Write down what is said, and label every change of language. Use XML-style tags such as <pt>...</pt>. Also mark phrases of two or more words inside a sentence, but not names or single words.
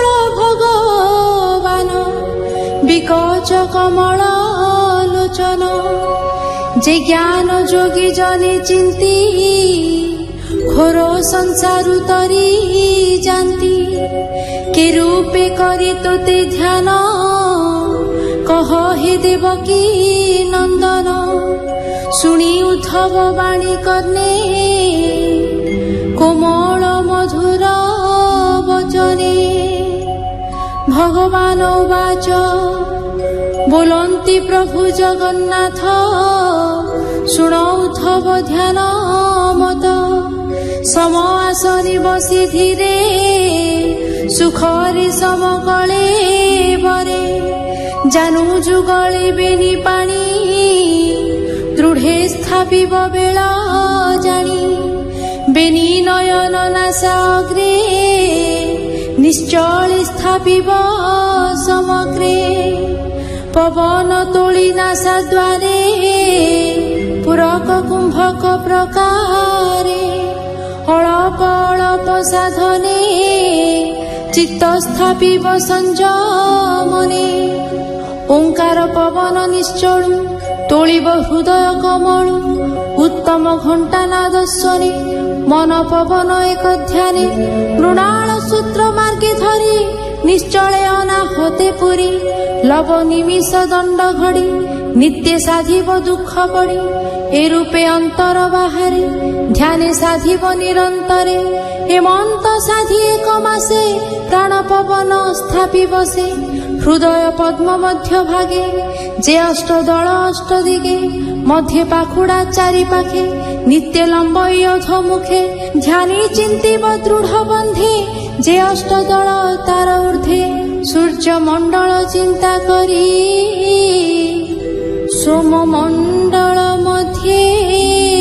<or>ଭଗବାନ ବିକଚ କମଳ ଲୋଚନ ଯେ ଜ୍ଞାନ ଯୋଗୀ ଜନେ ଚିନ୍ତି ଘୋର ସଂସାରୁ ତରି ଜାନ୍ତି କେ ରୂପେ କରି ତୋତେ ଧ୍ୟାନ କହ ହେ ଦେବକୀ ନନ୍ଦନ ଶୁଣି ଉଦ୍ଧବ ବାଣୀ କର୍ଣ୍ଣେ କୋମଳ ମଧୁର ବଚନେ ଭଗବାନ ବାଚ ବୋଲନ୍ତି ପ୍ରଭୁ ଜଗନ୍ନାଥ ଶୁଣ ଉଦ୍ଧବ ଧ୍ୟାନ ମତ ସମ ଆସନି ବସି ଧୀରେ ସୁଖରେ ସମକଳେ ବରେ ଜାନୁ ଯୁଗଳେ ବେନି ପାଣି ଦୃଢେ ସ୍ଥାପିବ ବେଳା ଜାଣି ବେନି ନୟନ ନାସାଗ୍ରେ ନିଶ୍ଚଳେ ସ୍ଥାପିବ ସମଗ୍ରେ ପବନ ତୋଳି ନାସା ଦ୍ୱାରେ ପୂରକ କୁମ୍ଭକ ପ୍ରକାରେ ଅଳପ ଅଳପ ସାଧନେ ଚିତ୍ତ ସ୍ଥାପିବ ସଂଯମନେ ଓଁକାର ପବନ ନିଶ୍ଚଳୁ ତୋଳିବ ହୃଦୟ କମଳୁ ଉତ୍ତମ ଘଣ୍ଟା ନାଦ ସ୍ୱରେ ମନ ପବନ ଏକ ଧ୍ୟାନେ ମୃଣାଳ ସୂତ୍ର ମାର୍ଗେ ଧରି ନିଶ୍ଚଳେ ଅନାହତେ ପୁରି ଲବ ନିମିଷ ଦଣ୍ଡ ଘଡ଼ି ନିତ୍ୟ ସାଧିବ ଦୁଖ ପଡ଼ି ଏ ରୂପେ ଅନ୍ତର ବାହାରେ ଧ୍ୟାନେ ସାଧିବ ନିରନ୍ତରେ ହେମନ୍ତ ସାଧି ଏକ ମାସେ ପ୍ରାଣ ପବନ ସ୍ଥାପି ବସେ ହୃଦୟ ପଦ୍ମ ମଧ୍ୟ ଭାଗେ ଯେ ଅଷ୍ଟ ଦଳ ଅଷ୍ଟ ଦିଗେ ମଧ୍ୟ ପାଖୁଡ଼ା ଚାରି ପାଖେ ନିତ୍ୟ ଲମ୍ବଇ ଅଧ ମୁଖେ ଧ୍ୟାନୀ ଚିନ୍ତିବ ଦୃଢ଼ ବନ୍ଧେ ଯେ ଅଷ୍ଟ ଦଳ ତାର ଊର୍ଦ୍ଧ୍ୱେ ସୂର୍ଯ୍ୟ ମଣ୍ଡଳ ଚିନ୍ତା କରି ସୋମ ମଣ୍ଡଳ ମଧ୍ୟେ</or>